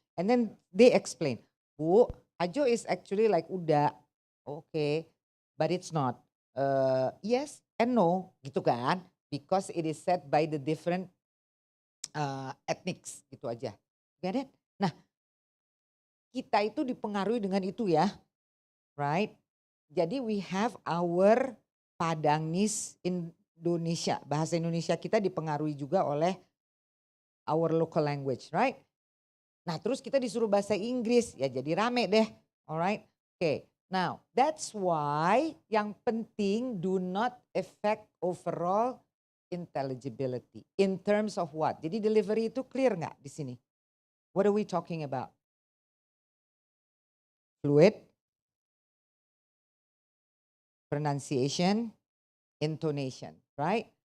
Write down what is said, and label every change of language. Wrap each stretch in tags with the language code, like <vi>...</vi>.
<en>And then they explain, Bu, Ajo is actually like udah. Okay, but it's not. Yes and no</en> <id>gitu kan.</id> <en>Because it is said by the different ethnics</en> <id>gitu aja.</id> <en>Get it?</en> <id>Nah, kita itu dipengaruhi dengan itu ya.</id> <en>Right?</en> <id>Jadi</id> <en>we have our Padangese Indonesia.</en> <id>Bahasa Indonesia kita dipengaruhi juga oleh</id> <en>our local language, right?</en> <id>Nah, terus kita disuruh bahasa Inggris, ya jadi rame deh.</id> <en>Alright? Okay. Now, that's why</en> <id>yang penting</id> <en>do not affect overall intelligibility. In terms of what?</en> <id>Jadi delivery itu clear nggak di sini?</id> <en>What are we talking about? Fluid, pronunciation, intonation, right?</en>